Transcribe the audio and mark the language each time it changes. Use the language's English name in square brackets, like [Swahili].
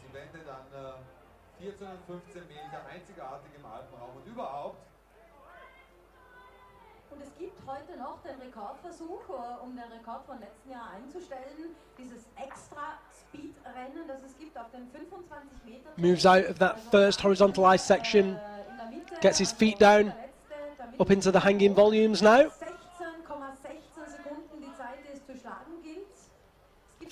[German] Die Wände dann 14 und 15 Meter, einzigartig im Alpenraum und überhaupt. Und es gibt heute noch den Rekordversuch, um den Rekord von letzten Jahr einzustellen, dieses extra Speedrennen, das es gibt auf den 25 Meter. [English] Moves out of that first horizontal ice section, gets his feet down, up into the hanging volumes now. [German] 16,16 Sekunden die Zeit, die es zu schlagen gilt.